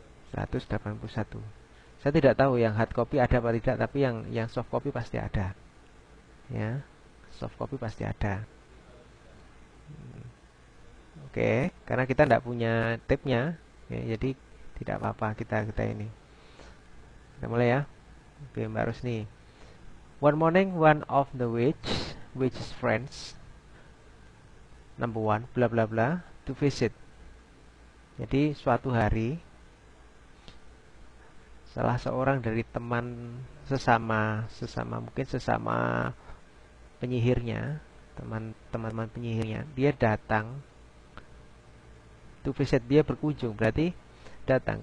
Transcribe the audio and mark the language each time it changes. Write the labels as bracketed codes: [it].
[id] 181. Saya tidak tahu yang hard copy ada apa tidak, tapi yang soft copy pasti ada. Ya, soft copy pasti ada. Oke, karena kita tidak punya tabnya, ya, jadi tidak apa-apa kita ini. Kita mulai ya. Oke, Mbak Rusni. [en] One morning, one of the witch's friends, number one, bla bla bla, to visit. [id] Jadi suatu hari salah seorang dari teman sesama mungkin sesama penyihirnya, teman-teman penyihirnya, dia datang [en] to visit, [id] dia berkunjung, berarti datang.